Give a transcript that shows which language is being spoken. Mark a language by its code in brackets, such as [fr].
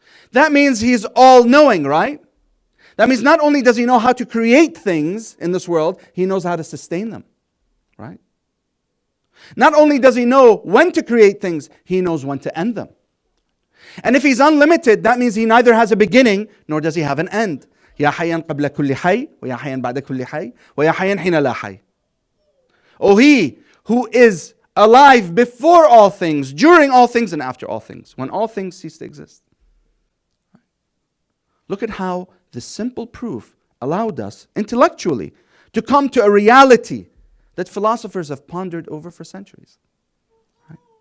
[en] That means he's all-knowing, right? That means not only does he know how to create things in this world, he knows how to sustain them, right? Not only does He know when to create things, He knows when to end them. And if He's unlimited, that means He neither has a beginning nor does He have an end. [ar] يا حيا قبل كل حي ويا حيا بعد كل حي ويا حيا حين لا حي. [en] O He who is alive before all things, during all things, and after all things, when all things cease to exist. Look at how this simple proof allowed us intellectually to come to a reality that philosophers have pondered over for centuries. Right?